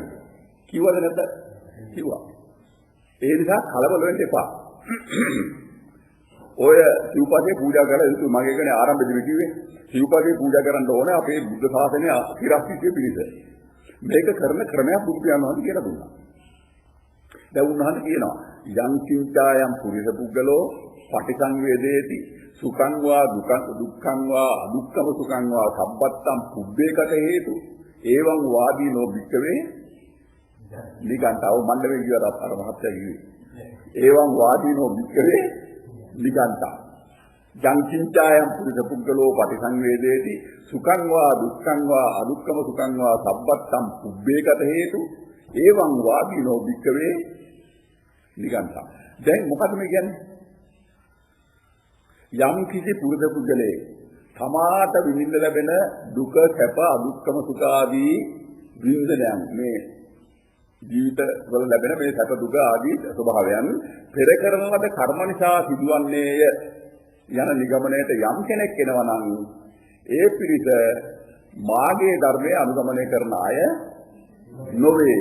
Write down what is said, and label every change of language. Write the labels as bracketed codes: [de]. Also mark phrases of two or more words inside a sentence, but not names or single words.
[si] කිව්වද නැද්ද? කිව්වා. ඒ නිසා කලබල වෙන්න එපා. ඔය සිව්පදේ පූජා කරලා යුතු මගේ කියන්නේ ආරම්භයේදී කිව්වේ සිව්පදේ පූජා කරන්න ඕනේ අපේ බුද්ධ ශාසනය ඉරස්තිතිය පිළිස. මේක කරන ක්‍රමයක් බුදු පියාණන් වහන්සේ කියලා දුන්නා. දැන් උන්වහන්සේ කියනවා [pi] යං චින්තායම් පුරිස පුද්ගලෝ පටිසංවේදේති සුඛං වා දුක්ඛං වා අදුක්ඛම සුඛං වා සම්පත්තං පුබ්බේකට හේතු එවං වාදීනෝ භික්ඛවේ නිගණ්ඨව මණ්ඩවේ [si] කියවර අර මහත්ය කිව්වේ. [pi] එවං වාදීනෝ භික්ඛවේ නිගණ්ඨා යං චින්තායම් පුරිස පුද්ගලෝ පටිසංවේදේති සුඛං වා දුක්ඛං වා අදුක්ඛම සුඛං වා සම්පත්තං පුබ්බේකට හේතු එවං වාදීනෝ භික්ඛවේ නිගණ්ඨා. [si] දැන් මොකද මේ කියන්නේ? යම් කිසි පුරුද පුද්ගලයේ තමාට විඳින්න ලැබෙන දුක සැප [pi] අදුක්ඛම සුඛ [si] ආදී විඳිනයන් මේ ජීවිත වල ලැබෙන මේ සැප දුක ආදී ස්වභාවයන් පෙර කරන ලද කර්ම නිසා සිදුවන්නේය යන නිගමනයට යම් කෙනෙක් එනවා නම් ඒ පිරිස මාගේ ධර්මයේ අනුගමනය කරන අය නොවේ.